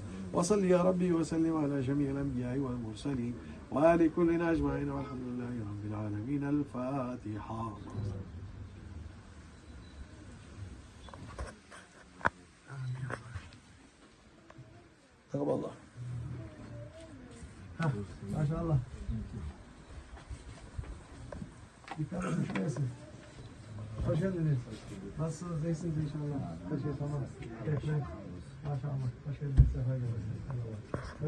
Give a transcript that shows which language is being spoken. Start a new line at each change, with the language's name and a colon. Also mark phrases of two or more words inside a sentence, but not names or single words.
Arabic: وصل يا ربي وسلم على جميع الأنبياء والمرسلين وآل كلنا أجمعين والحمد لله رب العالمين. الفاتحة. تقبل الله. ما شاء الله.
Turkish: Hoş geldiniz. Nasılsınız? İyisiniz inşallah. Her şey tamam. Maşallah. Hoş geldiniz. Sefa geldiniz.